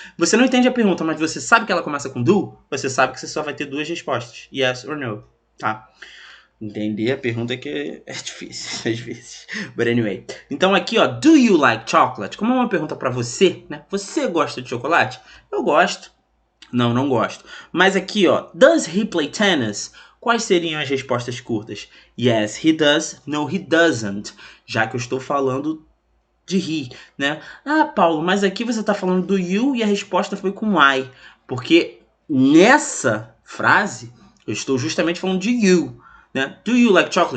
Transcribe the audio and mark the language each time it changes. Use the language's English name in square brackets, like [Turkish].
[Portuguese] Você não entende a pergunta, mas você sabe que ela começa com do, você sabe que você só vai ter duas respostas. [English] Yes or no. [Portuguese] Tá? Entender a pergunta que é difícil, às vezes. [English] But anyway. [Portuguese] Então aqui, ó, [English] do you like chocolate? [Portuguese] Como é uma pergunta pra você, né? Você gosta de chocolate? Eu gosto. Não, não gosto. Mas aqui, ó, [English] does he play tennis? [Portuguese] Quais seriam as respostas curtas? [English] Yes, he does. No, he doesn't. [Portuguese] Já que eu estou falando de he, né? Ah, Paulo, mas aqui você está falando do you e a resposta foi com I. Porque nessa frase eu estou justamente falando de you. Né? [English] Do you like chocolate?